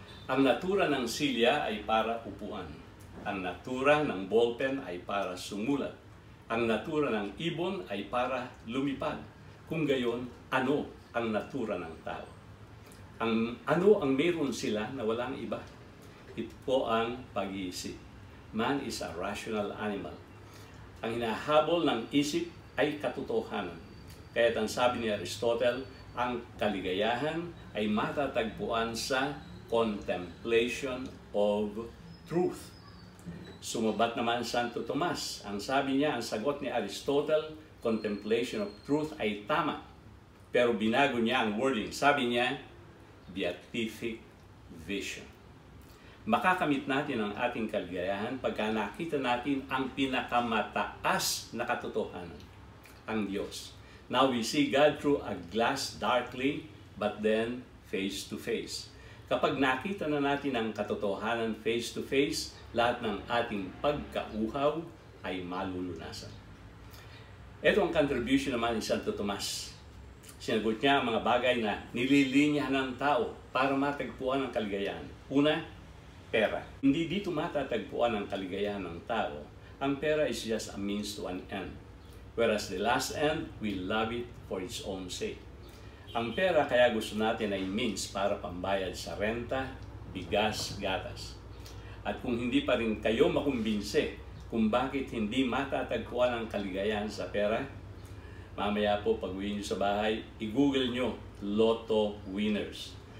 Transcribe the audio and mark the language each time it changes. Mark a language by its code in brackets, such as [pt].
[tl] Ang natura ng silya ay para upuan. Ang natura ng ballpen ay para sumulat. Ang natura ng ibon ay para lumipad. Kung gayon, ano ang natura ng tao? Ano ang meron sila na walang iba? Ito po ang pag-iisip. [en] Man is a rational animal. [tl] Ang hinahabol ng isip ay katotohanan. Kaya't ang sabi ni Aristotle, ang kaligayahan ay matatagpuan sa [en] contemplation of truth. [tl] Sumabat naman Santo Tomas. Ang sabi niya, ang sagot ni Aristotle, [en] contemplation of truth [tl] ay tama. Pero binago niya ang wording. Sabi niya, beatific vision. Makakamit natin ang ating kaligayahan pagka nakita natin ang pinakamataas na katotohanan, ang Diyos. [en] Now we see God through a glass darkly, but then face to face. [tl] Kapag nakita na natin ang katotohanan [en] face to face, [tl] lahat ng ating pagkauhaw ay malulunasan. Ito ang contribution naman ni Santo Tomas. Sinagot niya ang mga bagay na nililinyahan ng tao para matagpuan ang kaligayahan. Una, pera. Hindi dito matatagpuan ang kaligayahan ng tao. Ang pera [en] is just a means to an end. Whereas the last end, we love it for its own sake. [tl] Ang pera kaya gusto natin ay means para pambayad sa renta, bigas, gatas. At kung hindi pa rin kayo makumbinse kung bakit hindi matatagpuan ang kaligayahan sa pera, mamaya po pag-uwi nyo sa bahay, i-google nyo Lotto winners.